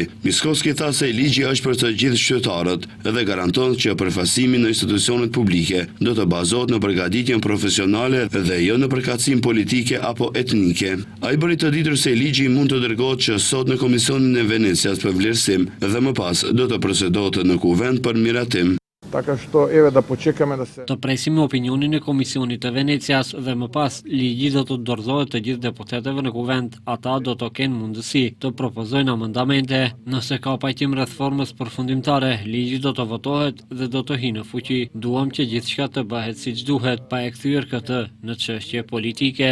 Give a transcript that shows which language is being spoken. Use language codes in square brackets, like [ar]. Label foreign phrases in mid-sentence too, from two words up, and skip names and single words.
[sq] Mickoski tha se ligji është për të gjithë qytetarët dhe garanton që përfaqësimi në institucionet publike do të bazohet në përgatitjen profesionale dhe jo në përkatësinë politike apo etnike. Ai bëri të ditur se ligji mund të dërgohet që sot në Komisionin e Venecias për vlerësim dhe më pas do të procedohet në Kuvend për miratim. [mk] Така што еве да почекаме да се [sq] Të presim opinionin e Komisionit të Venecias dhe më pas ligji do të dorëzohet të gjithë deputetëve në kuvend. Ata do të kenë mundësi të propozojnë amendamente. Nëse ka pajtim rreth formës përfundimtare, ligji do të votohet dhe do të hyjë në fuqi. Duam që gjithçka të bëhet siç duhet, pa e kthyer këtë në çështje politike.